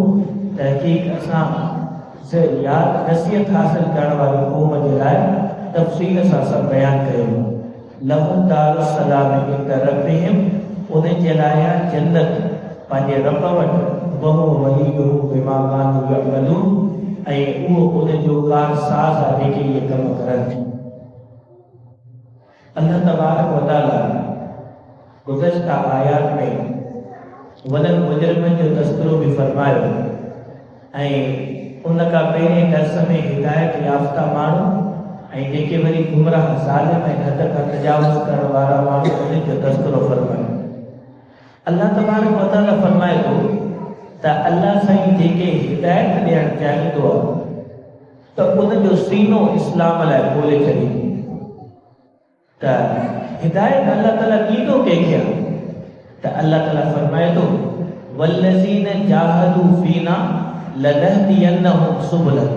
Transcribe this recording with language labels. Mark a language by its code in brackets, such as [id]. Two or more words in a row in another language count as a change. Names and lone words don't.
[sd] तहक़ीक़ असां याद नसीहत हासिल करण वारी क़ौम जे लाइ तफ़सील सां सभु बयानु कयो। [ar] لهم دار السلام عند ربهم, [sd] उनजे लाइ जन्नत पंहिंजे रब वटि। [ar] وهو وليهم بما كانوا يعملون, [sd] ऐं उहो उनजो कारसाज़ आहे जेके इहे कम करनि। अल्लाह [ar] تبارك وتعالى [sd] गुज़श्ता आयात में वॾनि मुजरिमनि जो तज़किरो बि फरमायो, ऐं उन खां पहिरें दर्स में हिदायत याफ़्ता माण्हू ऐं जेके वरी गुमराह ज़ालिम ऐं हद खां तजावुज़ करण वारा माण्हू उन्हनि जो तज़किरो फरमायो। अल्लाह तबारक व तआला फरमाए थो त अल्लाह साईं जेके हिदायत ॾियणु चाहींदो आहे त उनजो सीनो इस्लाम लाइ खोले छॾींदो। त हिदायत अल्लाह ताला ॾींदो कंहिंखे आहे त अल्लाह ताला फरमाए थो [ar] والذين جاهدوا فينا لنهدينهم سبلنا.